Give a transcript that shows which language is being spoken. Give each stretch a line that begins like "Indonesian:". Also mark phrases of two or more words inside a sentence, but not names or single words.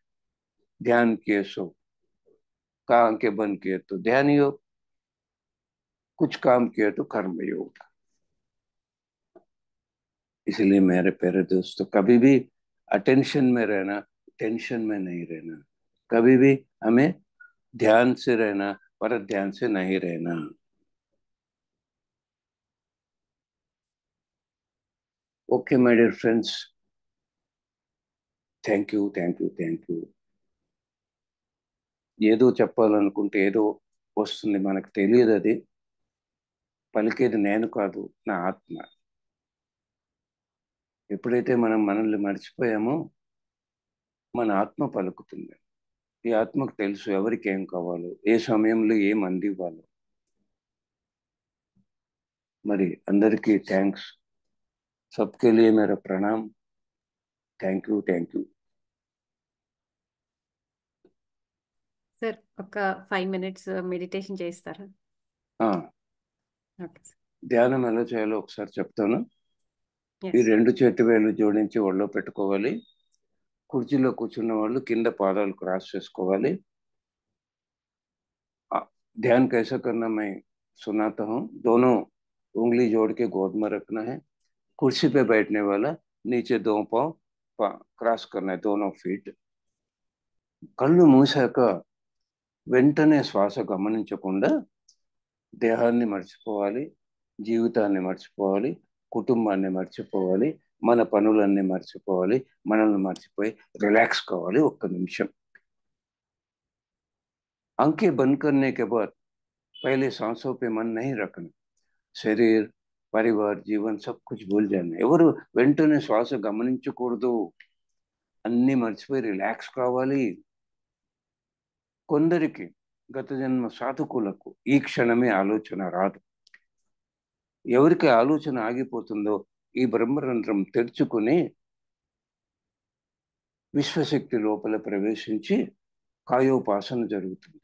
Hindi: ध्यान किए सो का, आंखें बंद किए तो ध्यान योग, कुछ काम किए तो कर्म योग। इसलिए मेरे प्यारे दोस्तों, कभी भी अटेंशन में रहना, टेंशन में नहीं रहना। कभी भी हमें ध्यान से रहना, पर ध्यान से नहीं रहना।
English: Okay my dear friends, thank you, thank you, thank you.
Telugu: ఏదో చెప్పాలనుకుంటే ఏదో వస్తుంది, మనకు తెలియదు. అది పలికేది నేను కాదు, నా ఆత్మ. ఎప్పుడైతే మనం మనల్ని మర్చిపోయామో మన ఆత్మ పలుకుతుంది. ఈ ఆత్మకు తెలుసు ఎవరికి ఏం కావాలో, ఏ సమయంలో ఏం అందివ్వాలో. మరి అందరికీ థ్యాంక్స్.
Hindi: सबके लिए मेरा प्रणाम.
English: Thank you, thank you.
Telugu: సార్ ఒక 5 minutes మెడిటేషన్ చేస్తారా?
English: Okay sir.
Telugu: ధ్యానం ఎలా చేయాలో ఒకసారి చెప్తాను. ఈ ఎస్. 2 చేతి వేలు జోడించి ఒళ్ళో పెట్టుకోవాలి. కుర్చీలో కూర్చున్న వాళ్ళు కింద పాదాలు క్రాస్ చేసుకోవాలి.
Hindi: ध्यान कैसा करना मैं सुनाता हूँ. दोनों उंगली जोड़ के गोद में रखना है. कुर्सी पे बैठने वाला नीचे 2 पाँव క్రాస్ करना है, दोनों फीट.
Telugu: కళ్ళు మూసాక వెంటనే శ్వాస గమనించకుండా దేహాన్ని మర్చిపోవాలి, జీవితాన్ని మర్చిపోవాలి, కుటుంబాన్ని మర్చిపోవాలి, మన పనులన్నీ మర్చిపోవాలి, మనల్ని మర్చిపోయి రిలాక్స్ కావాలి. 1 నిమిషం.
Hindi: आंखें बंद करने के बाद पहले सांसों पे मन नहीं रखना. शरीर, परिवार, जीवन सब कुछ भूल जाना.
Telugu: ఎవరు వెంటనే శ్వాస గమనించకూడదు. అన్ని మర్చిపోయి రిలాక్స్ కావాలి. కొందరికి గత జన్మ సాధకులకు ఈ క్షణమే ఆలోచన రాదు. ఎవరికి ఆలోచన ఆగిపోతుందో ఈ బ్రహ్మరంధ్రం తెరుచుకుని విశ్వశక్తి లోపల ప్రవేశించి కాయోపాసన జరుగుతుంది.